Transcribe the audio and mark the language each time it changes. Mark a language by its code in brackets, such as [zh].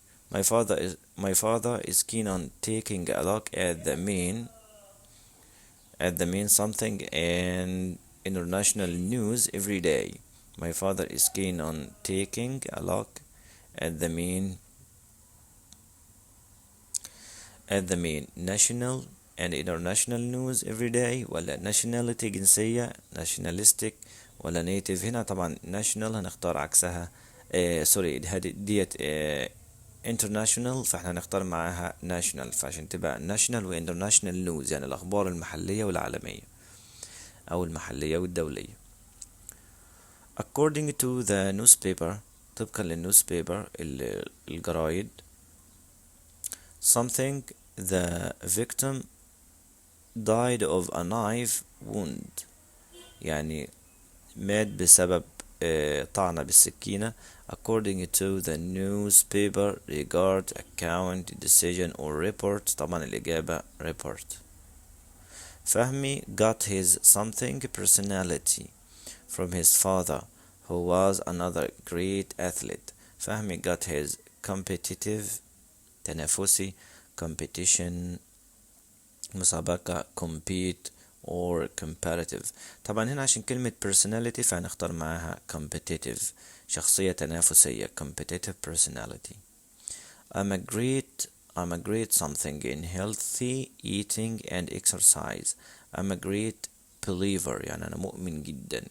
[en] My father is keen on taking a look at the main something and international news every day. My father is keen on taking a look at the main national and international news every day. [ar] ولا nationality جنسية nationalistic ولا native. هنا طبعا national هنختار عكسها سوري ديت international فاحنا هنختار معاها national، فعشان تبقى national و international news يعني الأخبار المحلية والعالمية أو المحلية والدولية. [en] According to the newspaper [ar] طبقا للنيوزبيبر الجرايد [en] something the victim died of a knife wound [ar] يعني مات بسبب طعنة بالسكينة. [en] according to the newspaper regard account decision or report [ar] طبعا الإجابة [en] report. فهمي got his something personality from his father who was another great athlete. فهمي got his competitive تنافسي competition مسابقة compete or comparative. [ar] طبعا هنا عشان كلمة personality فهنختار معاها competitive شخصية تنافسية [en] competitive personality. I'm a great something in healthy eating and exercise. I'm a great believer [ar] يعني أنا مؤمن جدا.